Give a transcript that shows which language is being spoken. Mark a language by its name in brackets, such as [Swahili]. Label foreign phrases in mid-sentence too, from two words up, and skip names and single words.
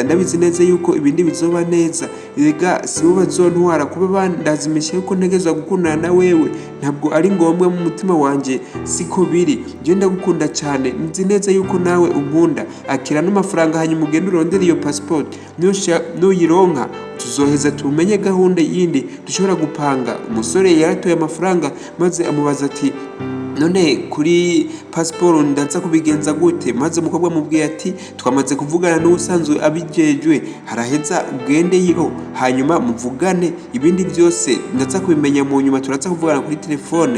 [Rundi] Ndabizi neza yuko ibindi bizoba neza. Rega sibo bazontwara kuba bandazimisha yuko ntegezwa gukundana na wewe, ntabwo ari ngombwa mu mutima wanje, siko biri. Je ndagukunda cyane, nzi neza yuko nawe unkunda. Akira n'amafaranga hanyuma ugende urondere iyo passport, nuyironka tuzoheza tumenye gahunda yindi dushobora gupanga. Umusore yaratoye amafaranga maze amubaza ati none kuri passport ndaza kubigenza gute? Maze umukobwa amubwiye ati twamaze kuvugana n'usanzwe abijejwe, haraheza ugendeyo hanyuma muvugane, ibindi byose ndaza kubimenya mu nyuma, turaza kuvugana kuri telefone.